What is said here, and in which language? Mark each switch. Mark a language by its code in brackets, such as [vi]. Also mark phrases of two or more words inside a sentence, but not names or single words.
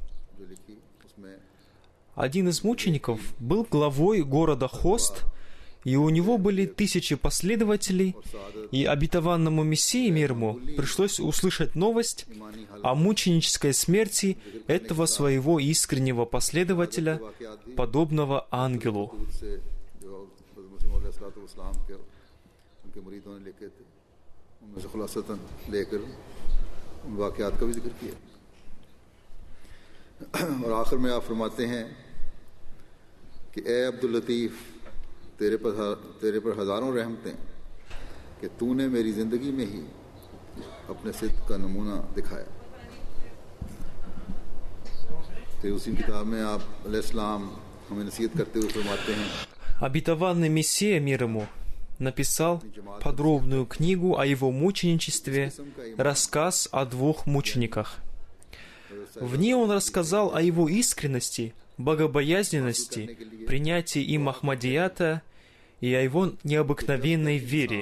[ru] Один из мучеников был главой города Хост, и у него были 1000 последователей, и обетованному Мессии, мир ему, пришлось услышать новость о мученической смерти этого своего искреннего последователя, подобного ангелу. [ur] اور آخر میں آپ فرماتے ہیں کہ اے عبد اللطیف، تیرے پر ہزاروں رحمتیں کہ تو نے میری زندگی میں ہی اپنے صدق کا نمونہ دکھایا. تو اسی کتاب میں آپ علیہ السلام ہمیں نصیحت کرتے ہوئے فرماتے ہیں, [ru] Обетованный Мессия, мир ему, написал подробную книгу о его мученичестве, рассказ о 2 мучениках. В ней он рассказал о его искренности, богобоязненности, принятии им Ахмадията и о его необыкновенной вере.